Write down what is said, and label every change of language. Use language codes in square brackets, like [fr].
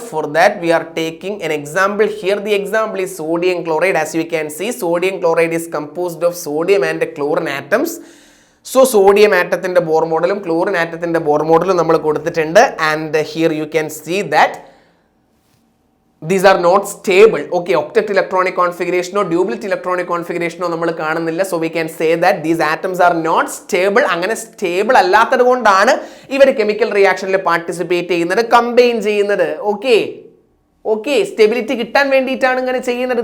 [en] For that we are taking an example here. The example is sodium chloride. As you can see, sodium chloride is composed of sodium and chlorine atoms. [ml] So sodium ആറ്റത്തിന്റെ bore മോഡലും chlorine ആറ്റത്തിന്റെ bore മോഡലും നമ്മൾ കൊടുത്തിട്ടുണ്ട്. [en] And here you can see that these are not stable. Okay, octet electronic configuration or doublet electronic configuration [ml] നമ്മൾ കാണുന്നില്ല. [en] So we can say that these atoms are not stable. [ml] അങ്ങനെ stable അല്ലാത്തത് കൊണ്ടാണ് ഇവർ chemical റിയാക്ഷനിൽ participate ചെയ്യുന്നത്, combine ചെയ്യുന്നത്. Okay stability കിട്ടാൻ വേണ്ടിയിട്ടാണ് ഇങ്ങനെ ചെയ്യുന്നത്.